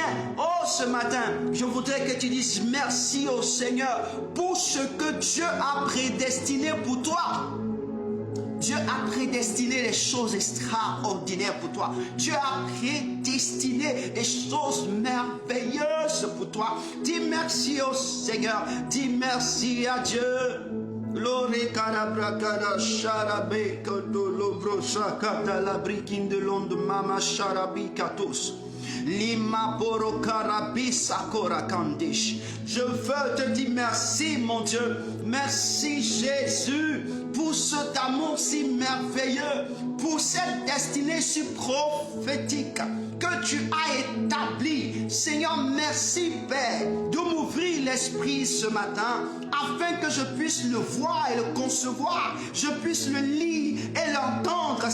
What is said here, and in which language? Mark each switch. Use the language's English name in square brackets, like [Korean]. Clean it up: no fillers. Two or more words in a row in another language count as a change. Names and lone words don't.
[French] Oh, ce matin, je voudrais que tu dises merci au Seigneur pour ce que Dieu a prédestiné pour toi. Dieu a prédestiné les choses extraordinaires pour toi. Dieu a prédestiné les choses merveilleuses pour toi. Dis merci au Seigneur. Dis merci à Dieu. Glory karabrakada sharabe kodolobro sakata la brikin de l'onde mama sharabikatos. Lima poro karabisa korakandish. Je veux te dire merci mon Dieu. Merci Jésus pour cet amour si merveilleux, pour cette destinée si prophétique que tu as établi. Seigneur, merci Père de m'ouvrir l'esprit ce matin afin que je puisse le voir et le concevoir, je puisse le lire et l'entendre.